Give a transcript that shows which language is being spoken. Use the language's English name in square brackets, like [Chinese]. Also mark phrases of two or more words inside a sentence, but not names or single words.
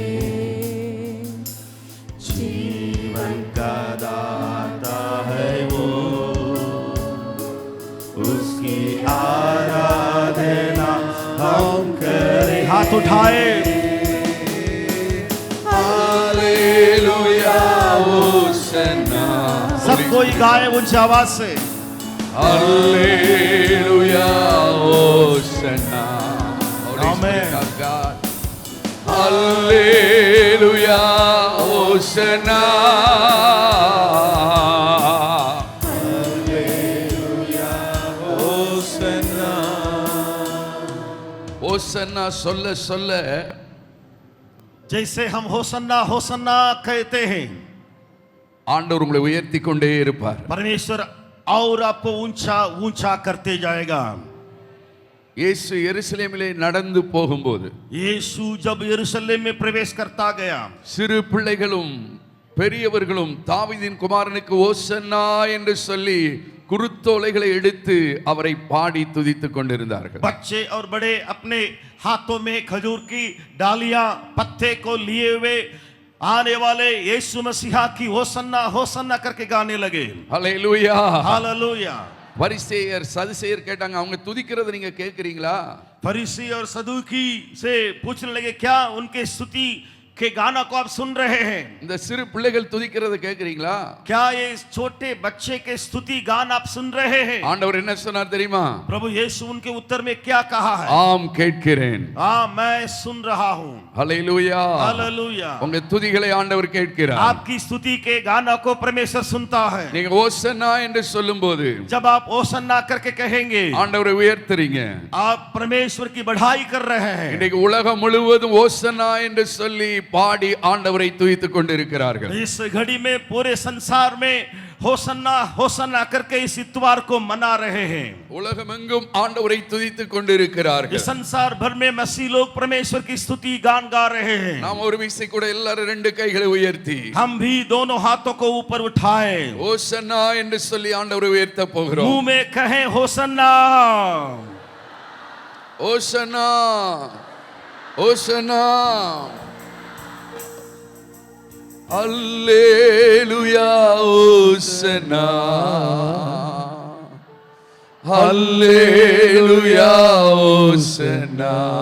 [Hindi] जीवन का दाता है वो, उसकी आराधना हम करें. हाथ उठाए. हालेलुया होसन्ना. सब कोई गाए ऊंची आवाज से. हालेलुया होसन्ना. [English] Holy Amen. Spirit of God. [Hindi] हालेलुया होसन्ना. हालेलुया होसन्ना. [Tamil] होसन्ना சொல்ல சொல்ல [Hindi] जैसे हम होसन्ना होसन्ना कहते हैं, [Tamil] ஆண்டவர் உங்களை உயர்த்தி கொண்டே இருப்பார். [Hindi] परमेश्वर और आपको ऊंचा ऊंचा करते जाएगा. [Tamil] இயேசு எருசலேமிலே நடந்து போகும்போது [Hindi] यीशु जब यरूशलेम में प्रवेश करता गया, [Tamil] சிறு பிள்ளைகளும் பெரியவர்களும் தாவீதின் குமாரனுக்கு ஓசன்னா என்று சொல்லி குருத்தோலைகளை எடுத்து அவரை பாடி துதித்துக் கொண்டிருந்தார்கள். [Hindi] बच्चे और बड़े अपने हाथों में खजूर की डालियां पत्ते को लिए हुए आने वाले यीशु मसीहा की होसन्ना होसन्ना करके गाने लगे. [Tamil] ஹல்லேலூயா. [Hindi] हालेलुया. [Tamil] பரிசேயர் சதுசேயர் கேட்டாங்க, அவங்க துதிக்கிறத நீங்க கேக்குறீங்களா? [Hindi] फरीसी और सदूकी से पूछने लगे क्या उनके स्तुति के गाना को आप सुन रहे हैं। [Tamil] இந்த சிறு பிள்ளைகள் துதிக்கிறத கேக்குறீங்களா? [Hindi] क्या ये छोटे बच्चे के स्तुति गान आप सुन रहे हैं? [Tamil] ஆண்டவர் என்ன சொன்னார் தெரியுமா? [Hindi] प्रभु यीशु उनके उत्तर में क्या कहा है? [Tamil] ஆம் கேட்கிறேன். [Hindi] हाँ मैं सुन रहा हूँ। [Tamil] ஹல்லேலூயா. [Hindi] हालेलुया। [Tamil] உங்க துதிகளை ஆண்டவர் கேட்கிறார். [Hindi] आपकी स्तुति के गाना को परमेश्वर सुनता है। [Tamil] நீங்க ஓசன்னா என்று சொல்லும்போது [Hindi] जब आप ओसन्ना करके कहेंगे, [Tamil] ஆண்டவரை உயர்த்துறீங்க. [Hindi] आप परमेश्वर की बढ़ाई कर रहे हैं। [Tamil] இன்னைக்கு உலகம் முழுவதும் ஓசன்னா என்று சொல்லி பாடி ஆண்டவரை துதித்துக் கொண்டிருக்கிறார்கள். [Hindi] इस घड़ी में पूरे संसार में होसन्ना होसन्ना करके इस इतवार को मना रहे हैं। [Tamil] உலகமெங்கும் ஆண்டவரை துதித்துக் கொண்டிருக்கிறார்கள். [Hindi] इस संसार भर में मसीह लोग परमेश्वर की स्तुति गान गा रहे हैं। [Tamil] நாம் ஒரு விசை கூட எல்லாரும் ரெண்டு கைகளை உயர்த்தி [Hindi] हम भी दोनों हाथों को ऊपर उठाए, [Tamil] ஓசன்னா என்று சொல்லி ஆண்டவரை உயர்த்த போகிறோம். [Hindi] मुंह में कहें होसन्ना [Tamil] ஓசன்னா ஓசன்னா. அல்லேலூயா ஓசன்னா. அல்லேலூயா ஓசன்னா.